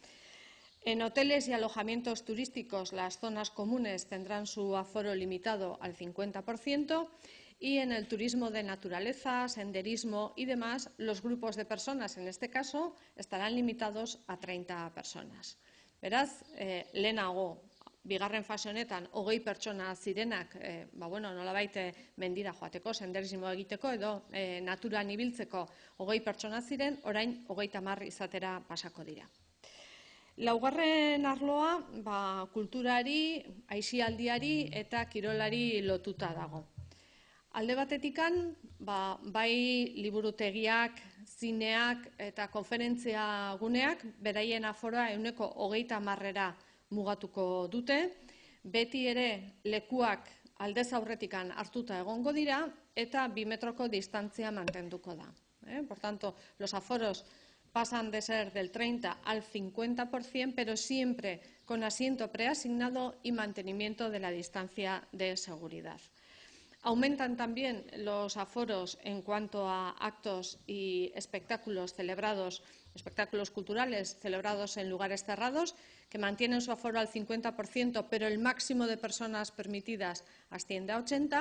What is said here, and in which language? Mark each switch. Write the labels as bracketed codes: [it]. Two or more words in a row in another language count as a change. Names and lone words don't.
[es] En hoteles y alojamientos turísticos, las zonas comunes tendrán su aforo limitado al 50%. Y en el turismo de naturaleza, senderismo y demás, los grupos de personas, en este caso, estarán limitados a 30 personas. [eu] Beraz, lehenago, bigarren fase honetan, 20 pertsona zirenak, nolabait mendira joateko, senderismo egiteko edo naturan ibiltzeko 20 pertsona ziren, orain 30 izatera pasako dira. Laugarren arloa, kulturari, aisialdiari eta kirolari lotuta dago. Alde batetikan, bai liburutegiak, zineak eta konferentzia guneak beraien aforoa 30%-era mugatuko dute. Beti ere lekuak aldez aurretikan hartuta egongo dira eta 2 metroko distantzia mantenduko da. [es] Por tanto, los aforos pasan de ser del 30 al 50%, pero siempre con asiento preasignado y mantenimiento de la distancia de seguridad. Aumentan también los aforos en cuanto a actos y espectáculos culturales celebrados en lugares cerrados, que mantienen su aforo al 50%, pero el máximo de personas permitidas asciende a 80.